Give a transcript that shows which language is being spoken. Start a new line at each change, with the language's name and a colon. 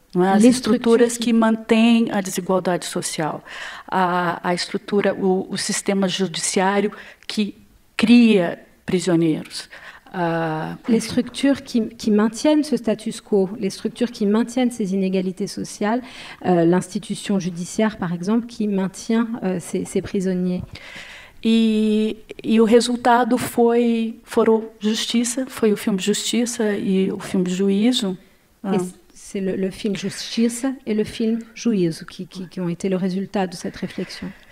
Portuguese: Não é? As estruturas que mantêm a desigualdade social, a estrutura, o sistema judiciário que cria prisioneiros.
French: Les structures qui maintiennent ce status quo, les structures qui maintiennent ces inégalités sociales, l'institution judiciaire, par exemple, qui maintient ces prisonniers.
Portuguese: E o resultado foram Justiça, foi o filme Justiça e o filme Juízo.
French: C'est le film Justiça et le film Juízo qui ont été le résultat de cette réflexion.